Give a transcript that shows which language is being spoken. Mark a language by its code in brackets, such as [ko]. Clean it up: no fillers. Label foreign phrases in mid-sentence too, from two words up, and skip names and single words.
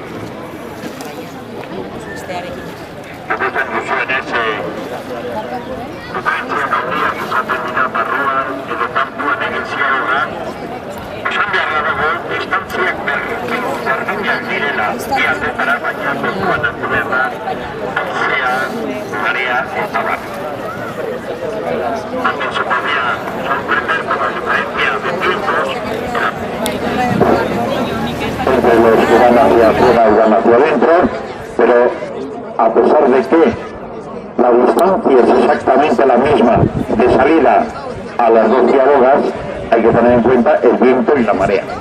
[eu] Ikusten duzuenez, potentzia handiak izaten dira barruan edo kanpoan egin ziagoa. Esan beharra dago, distantziak berdinak direla bi aldetara, baina kontuan hartu behar da, haizea, marea eta bat. [es] También se podría sorprender por la diferencia de tiempos entre los que van hacia afuera y van hacia adentro, pero a pesar de que la distancia es exactamente la misma de salida a las dos ciabogas, hay que tener en cuenta el viento y la marea.